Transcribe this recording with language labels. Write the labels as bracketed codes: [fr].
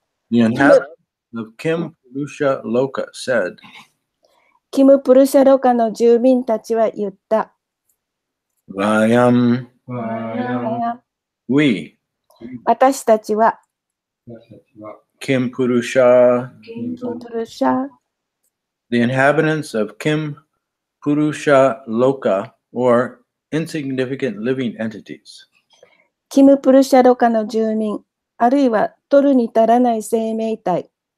[en] The inhabitants of Kim Purusha Loka said, [ja] キム・プルシャロカの住民たちは言った。 [sa] Vayam, Vayam [en] we, [ja] 私たちは [en] Kim Purusha, [ja] プルシャ、 [en] the inhabitants of Kim Purusha Loka, or insignificant living entities. [ja] キム・プルシャロカの住民、あるいは取るに足らない生命体。